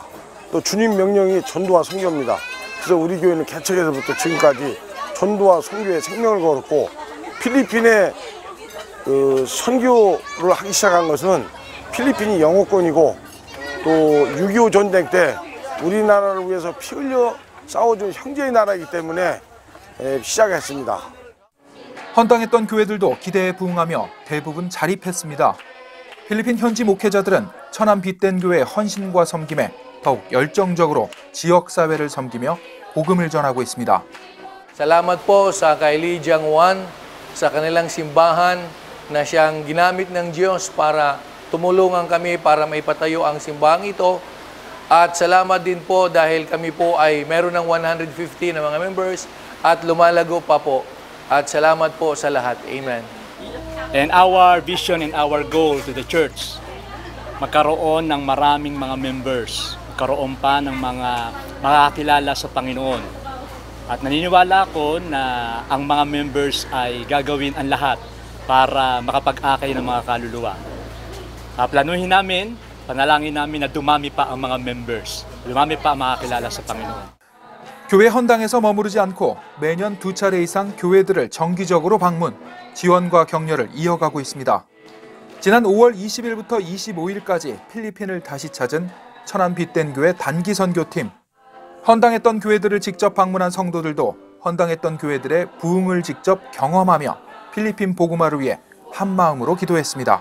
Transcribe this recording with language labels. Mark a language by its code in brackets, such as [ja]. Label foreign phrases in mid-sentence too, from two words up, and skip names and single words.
[ko] 또 주님 명령이 전도와 선교입니다. 그래서 우리 교회는 개척에서부터 지금까지 전도와 선교에 생명을 걸었고 필리핀에 선교를 하기 시작한 것은 필리핀이 영어권이고 또 6.25 전쟁 때 우리나라를 위해서 피 흘려 싸워준 형제의 나라이기 때문에 시작했습니다. 헌당했던 교회들도 기대에 부응하며 대부분 자립했습니다. 필리핀 현지 목회자들은 천안 빛된 교회의 헌신과 섬김에 더욱 열정적으로 지역사회를 섬기며 복음을 전하고 있습니다. [tl] Salamat po sa kay Lee Jiangwan sa kanilang simbahan na siyang ginamit ng Diyos para tumulungan kami para maipatayo ang simbahang ito. At salamat din po dahil kami po ay meron ng 150 na mga members at lumalago pa po. At salamat po sa lahat. Amen. [en] And our vision and our goal to the church, [tl] magkaroon ng maraming mga members, magkaroon pa ng mga makakilala sa Panginoon. At naniniwala ako na ang mga members ay gagawin ang lahat para makapag-akay ng mga kaluluwa. Planuhin namin, panalangin namin na dumami pa ang mga members, dumami pa ang makakilala sa Panginoon. [ko] 교회 헌당에서 머무르지 않고 매년 2차례 이상 교회들을 정기적으로 방문, 지원과 격려를 이어가고 있습니다. 지난 5월 20일부터 25일까지 필리핀을 다시 찾은 천안 빛된 교회 단기 선교팀. 헌당했던 교회들을 직접 방문한 성도들도 헌당했던 교회들의 부흥을 직접 경험하며 필리핀 복음화를 위해 한마음으로 기도했습니다.